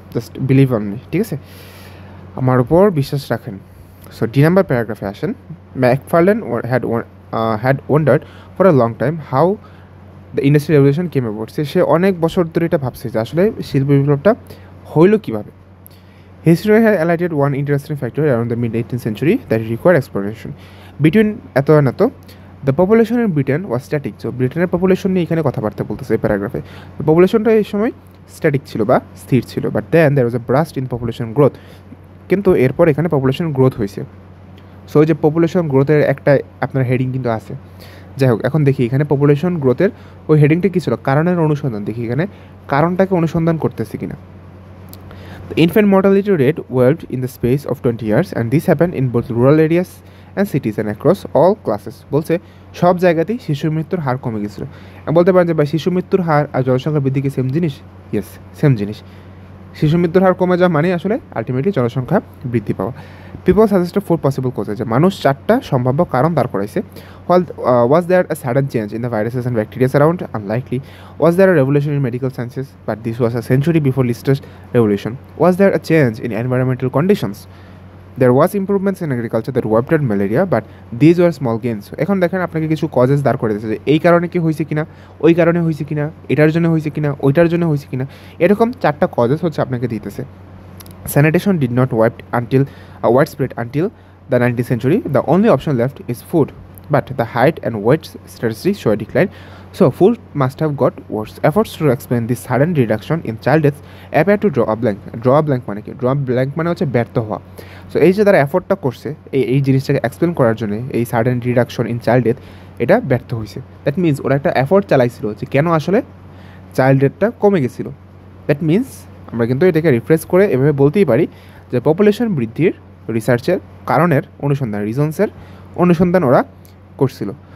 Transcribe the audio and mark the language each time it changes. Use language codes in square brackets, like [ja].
[en] just believe on me, [bn] ঠিক আছে, আমার উপর বিশ্বাস রাখেন। সো ডি নাম্বার প্যারাগ্রাফে আসেন। [en] McFarlane had had wondered for a long time how the industrial revolution came about. [bn] সে অনেক বছর ধরে এটা ভাবছে যে আসলে শিল্প বিপ্লবটা হইল কীভাবে। [en] History has highlighted one interesting factor around the mid-18th century that required exploration. Between এত and এত, the population in Britain was static. [bn] So ব্রিটেনের পপুলেশন নিয়ে এখানে কথাবার্তা বলতেছে এই প্যারাগ্রাফে। পপুলেশনটা এই সময় স্ট্যাটিক ছিল বা স্থির ছিল, [en] But then there was a burst in population growth. [bn] কিন্তু এরপর এখানে পপুলেশন গ্রোথ হয়েছে। সো যে পপুলেশন গ্রোথের একটা আপনার হেডিং কিন্তু আছে। যাই হোক, এখন দেখি এখানে পপুলেশন গ্রোথের ওই হেডিংটা কী ছিল, কারণের অনুসন্ধান। দেখি এখানে কারণটাকে অনুসন্ধান করতেছি কিনা। [en] The infant mortality rate welled in the space of 20 years, and this happened in both rural areas and cities and across all classes. [bn] বলছে সব জায়গাতেই শিশু মৃত্যুর হার কমে গেছিলো। বলতে পারেন যে ভাই শিশু মৃত্যুর হার আর জনসংখ্যা বৃদ্ধি কি সেম জিনিস? ইয়েস, সেম জিনিস। শিশু মৃত্যুর হার কমে যাওয়া মানে আসলে আলটিমেটলি জনসংখ্যা বৃদ্ধি পাওয়া। [en] people suggested 4 possible causes, [bn] যে মানুষ 4টা সম্ভাব্য কারণ দাঁড় করাইছে। [en] Was there a sudden change in the viruses and bacterias around? Unlikely. Was there a revolution in medical sciences? But this was a century before লিস্টের revolution. Was there a change in environmental conditions? There was improvements in agriculture that wiped out malaria, but these were small gains. [bn] এখন দেখেন আপনাকে কিছু causes দাঁড় করে দিচ্ছে যে এই কারণে কি হয়েছে কিনা, ওই কারণে হয়েছে কিনা, এটার জন্য হয়েছে কিনা, ওইটার জন্য হয়েছে কিনা, এরকম 4টা কজেস হচ্ছে আপনাকে দিতেছে। [en] Sanitation did not widespread until the 19th century. The only option left is food, but the height and weight statistics show a decline. So food must have got worse. Efforts to explain this sudden reduction in child deaths appear to draw a blank. Draw a blank [bn] মানে কি? Draw a blank মানে হচ্ছে ব্যর্থ হওয়া। So এই যে তারা এফোর্টটা করছে এই জিনিসটাকে এক্সপ্লেন করার জন্য, এই [en] sudden reduction in child death, [bn] এটা ব্যর্থ হয়েছে। দ্যাট মিনস ওরা একটা এফোর্ট চালাইছিল যে কেন আসলে চাইল্ড ডেথটা কমে গেছিলো। দ্যাট মিনস আমরা কিন্তু এটাকে রিফ্রেশ করে এভাবে বলতেই পারি যে পপুলেশন বৃদ্ধির রিসার্চের কারণের অনুসন্ধান, রিজনসের অনুসন্ধান ওরা করছিল।